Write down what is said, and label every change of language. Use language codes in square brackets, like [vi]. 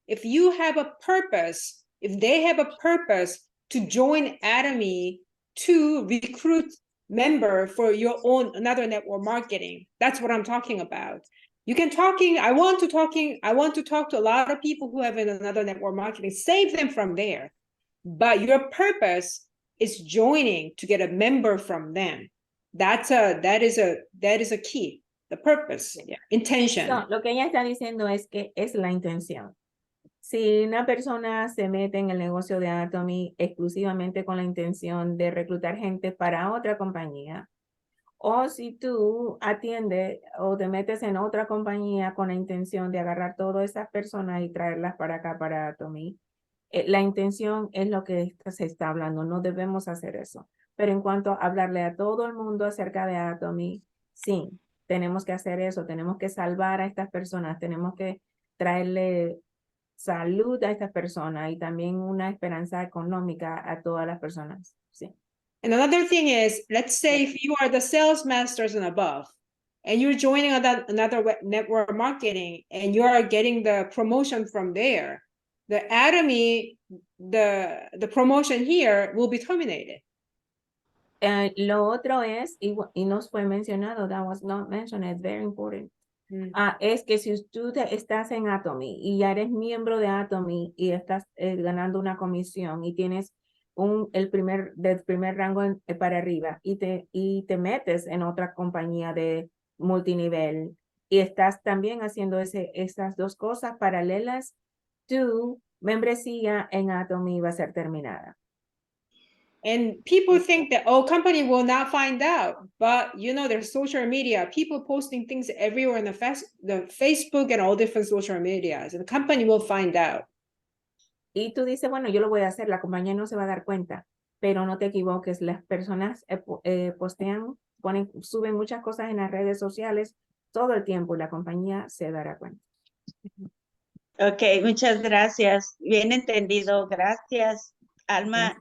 [en] If you have a purpose, if they have a purpose to join Atomy to recruit member for your own another network marketing, that's what I'm talking about. You can I want to talk to a lot of people who have another network marketing, save them from there. But your purpose is joining to get a member from them. That is a key. The purpose, yeah. Intention. [es] So, lo que ella está diciendo es que es la intención. Si una persona se mete en el negocio de Atomy exclusivamente con la intención de reclutar gente para otra compañía, o si tú atiendes o te metes en otra compañía con la intención de agarrar todas esas personas y traerlas para acá, para Atomy, la intención es lo que se está hablando, no debemos hacer eso. Pero en cuanto a hablarle a todo el mundo acerca de Atomy, sí, tenemos que hacer eso, tenemos que salvar a estas personas, tenemos que traerle salud a estas personas y también una esperanza económica a todas las personas. Sí. [en] And another thing is, let's say if you are the sales masters and above, and you're joining another network marketing, and you are getting the promotion from there, the Atomy, the promotion here will be terminated. [es] Lo otro es, y nos fue mencionado, [en] that was not mentioned, it's very important. [es] Es que si tú estás en Atomy y ya eres miembro de Atomy y estás ganando una comisión y tienes del primer rango para arriba y te metes en otra compañía de multinivel y estás también haciendo esas dos cosas paralelas, tu membresía en Atomy va a ser terminada. [en] And people think that, oh, company will not find out. But, there's social media, people posting things everywhere in the Facebook and all different social medias. And the company will find out. [es] Y tú dices, bueno, yo lo voy a hacer, la compañía no se va a dar cuenta, pero no te equivoques, las personas postean, suben muchas cosas en las redes sociales todo el tiempo y la compañía se dará cuenta. Ok, muchas gracias. Bien entendido. Gracias, Alma.